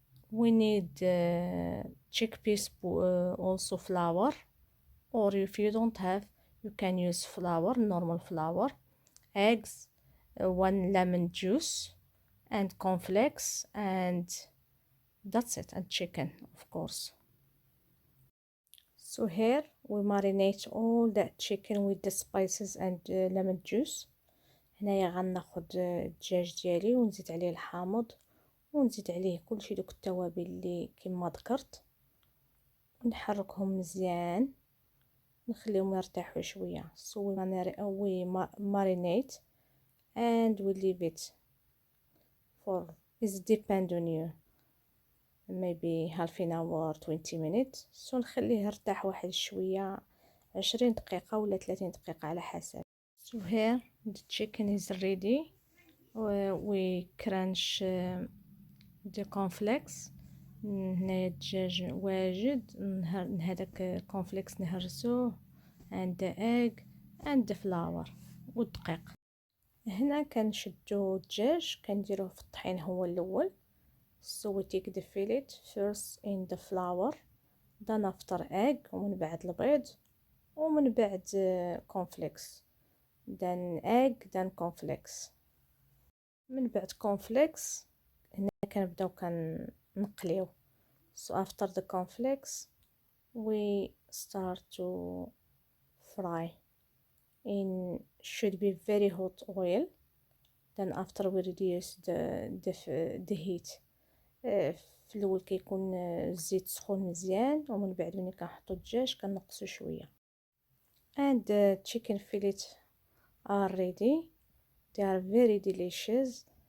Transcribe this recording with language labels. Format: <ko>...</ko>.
<en>We need chickpeas, also flour, or if you don't have, you can use flour, normal flour, eggs, 1 lemon juice, and cornflakes, and that's it, and chicken of course. So here we marinate all that chicken with the spices and lemon juice.</en> <ar>هنايا غناخد الدجاج ديالي ونزيد عليه الحامض ونزيد عليه كلشي دوك التوابل اللي كما ذكرت، ونحركهم مزيان نخليهم يرتاحوا شويه.</ar> <en>So we marinate and we leave it for, it depend on you, maybe half an hour, 20 minutes. So</en> <ar>نخليه يرتاح واحد شويه، 20 دقيقه ولا 30 دقيقه على حسب.</ar> <en>So here the chicken is ready. We crunch the cornflakes.</en> <ar>هنايا الدجاج واجد، هذاك الكونفليكس نهرسوه،</ar> <en>and the egg and the flour</en> <ar>والدقيق. هنا كنشدو الدجاج كنديروه في الطحين هو الاول.</ar> <en>So we take the fillet first in the flour, then after egg،</en> <ar>ومن بعد البيض، ومن بعد</ar> <en>cornflakes، then egg then cornflakes.</en> <ar>من بعد cornflakes هنا كنبداو كنقليو.</ar> <en>So after the cornflakes we start to fry in, should be very hot oil. Then after we reduce the heat. في الاول كيكون الزيت سخون مزيان، ومن بعد ملي كنحطو الدجاج كنقصو شويه. And the chicken fillet are ready. They are very delicious.</en>